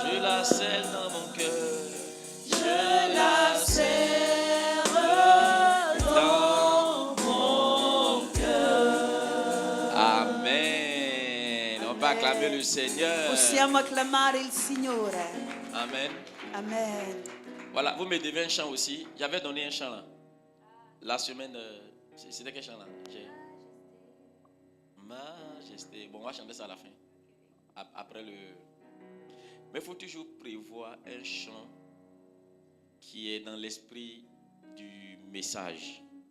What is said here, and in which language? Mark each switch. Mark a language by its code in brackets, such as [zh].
[fr] Je la scelle dans mon cœur. Je la serre dans mon cœur. Amen. On va acclamer le Seigneur. [it] Possiamo acclamare il Signore. [fr] Amen. Amen. Voilà, vous me devez un chant aussi. J'avais donné un chant là. La semaine, c'était quel chant là? Majesté. Bon, on va chanter ça à la fin. Après le... Mais il faut toujours prévoir un chant qui est dans l'esprit du message.